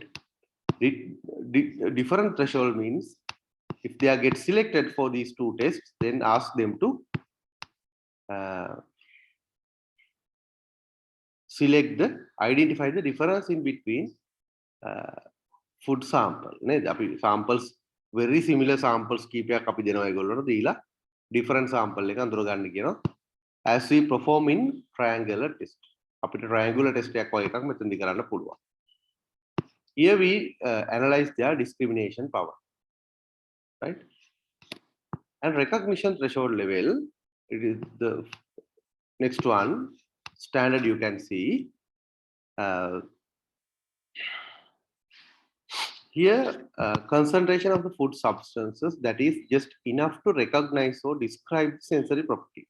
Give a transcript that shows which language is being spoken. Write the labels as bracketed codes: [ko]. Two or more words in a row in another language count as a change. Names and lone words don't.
[en] Different threshold means if they are get selected for these two tests, then ask them to identify the difference in between food sample. Samples, very similar samples [si] කීපයක් අපි දෙනවා ඒගොල්ලන්ට දීලා [en] different sample [si] එක අඳුර ගන්න කියනවා. [en] As we perform in triangular test. [si] අපිට [en] triangular test [si] එකක් වගේ එකක් මෙතනදි කරන්න පුළුවන්. [en] Here we analyze their discrimination power. Right? And recognition threshold level, it is the next one. Standard you can see. Here, concentration of the food substances that is just enough to recognize or describe sensory properties.